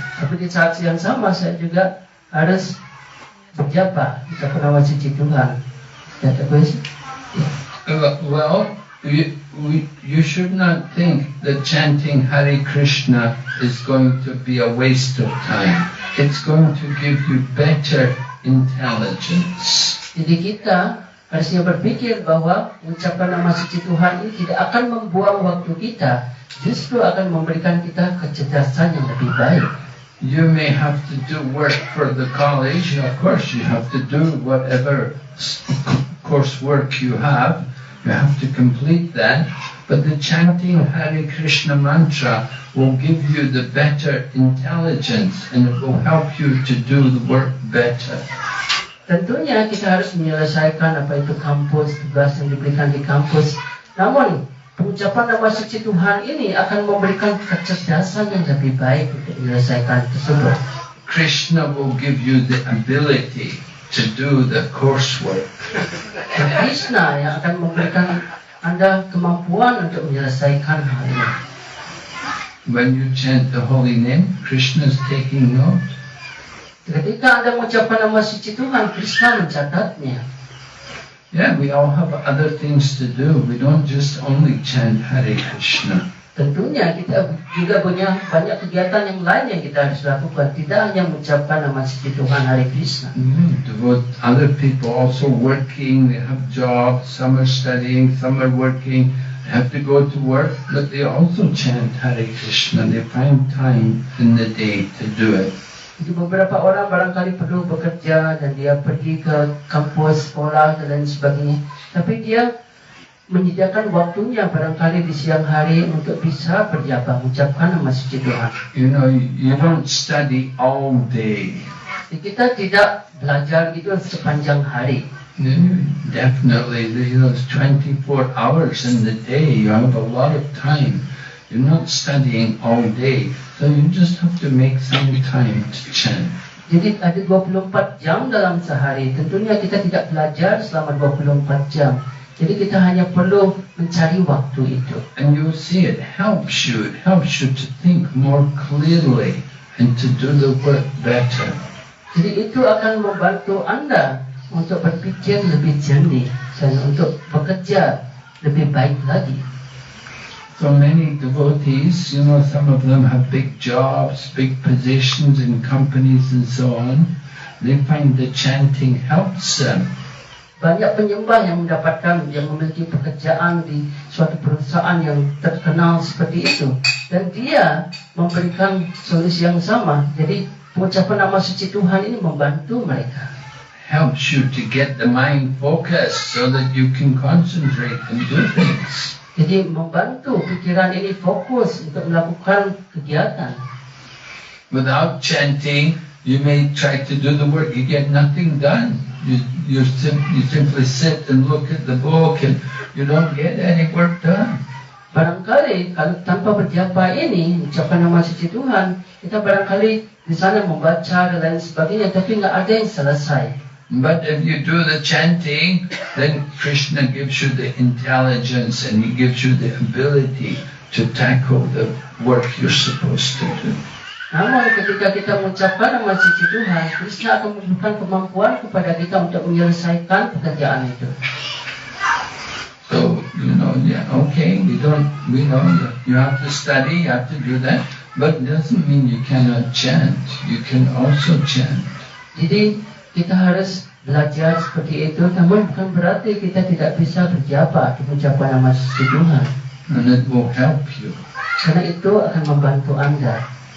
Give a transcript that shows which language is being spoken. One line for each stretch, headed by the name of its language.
Indonesian: Tapi di saat yang sama saya juga harus berjapa kita nama suci Tuhan.
English: That was Well, you should not think that chanting Hare Krishna is going to be a waste of time. It's going to give you better intelligence.
Indonesian: Jadi kita harusnya berpikir bahwa mengucapkan nama suci Tuhan ini tidak akan membuang waktu kita, justru akan memberikan kita kecerdasan yang lebih baik.
English: You may have to do work for the college. Of course, you have to do whatever coursework you have. You have to complete that. But the chanting Hare Krishna mantra will give you the better intelligence and it will help you to do the work better.
Indonesian: Tentunya kita harus menyelesaikan apa itu kampus, tugas yang diberikan di kampus. Namun, pengucapan nama suci Tuhan ini akan memberikan kecerdasan yang lebih baik untuk menyelesaikan tersebut.
English: Krishna will give you the ability to do the coursework.
Indonesian: Dan Krishna yang akan memberikan Anda kemampuan untuk menyelesaikan hal ini.
English: When you chant the holy name, Krishna is taking note.
Indonesian: Ketika Anda mengucapkan nama suci Tuhan, Krishna mencatatnya.
English: Yeah, we all have other things to do. We don't just only chant Hare Krishna.
Indonesian: Tentunya kita juga punya banyak kegiatan yang lain yang kita harus lakukan. Tidak hanya mengucapkan nama suci Tuhan Hare Krishna.
English: Other people also working, they have jobs, some are studying, some are working, they have to go to work, but they also chant Hare Krishna. They find time in the day to do it.
Indonesian: Jadi beberapa orang barangkali perlu bekerja dan dia pergi ke kampus, sekolah dan lain sebagainya. Tapi dia menyediakan waktunya barangkali di siang hari untuk bisa berjapa, mengucapkan nama suci Tuhan.
English: You know, you don't study all day.
Indonesian: Jadi kita tidak belajar itu sepanjang hari.
English: Definitely, it's 24 hours in the day. You have a lot of time. You're not studying all day, so you just have to make some time to chant.
Indonesian: Jadi ada 24 jam dalam sehari. Tentunya kita tidak belajar selama 24 jam. Jadi kita hanya perlu mencari waktu itu.
English: And you see it helps you. It helps you to think more clearly and to do the work better.
Indonesian: Jadi itu akan membantu Anda untuk berpikir lebih jernih dan untuk bekerja lebih baik lagi.
English: So many devotees, some of them have big jobs, big positions in companies and so on. They find the chanting helps them.
Indonesian: Banyak penyembah yang memiliki pekerjaan di suatu perusahaan yang terkenal seperti itu. Dan dia memberikan solusi yang sama. Jadi pengucapan nama suci Tuhan ini membantu mereka.
English: Helps you to get the mind focused so that you can concentrate and do things.
Indonesian: Jadi membantu pikiran ini fokus untuk melakukan kegiatan.
English: Without chanting, you may try to do the work, you get nothing done. You simply sit and look at the book and you don't get any work done.
Indonesian: Barangkali kalau tanpa berjapa ini, mengucapkan nama suci Tuhan, kita barangkali di sana membaca dan lain sebagainya, tapi nggak ada yang selesai.
English: But if you do the chanting, then Krishna gives you the intelligence and He gives you the ability to tackle the work you're supposed to do.
Indonesian: Namun ketika kita mengucapkan nama suci Tuhan, Krishna akan memberikan kemampuan kepada kita untuk menyelesaikan pekerjaan itu.
English: So, okay, we know you have to study, you have to do that, but it doesn't mean you cannot chant. You can also chant.
Indonesian: Jadi kita harus belajar seperti itu, namun bukan berarti kita tidak bisa berjapa mengucapkan nama suci Tuhan.
English: And it will help you.
Indonesian: Karena itu akan membantu Anda.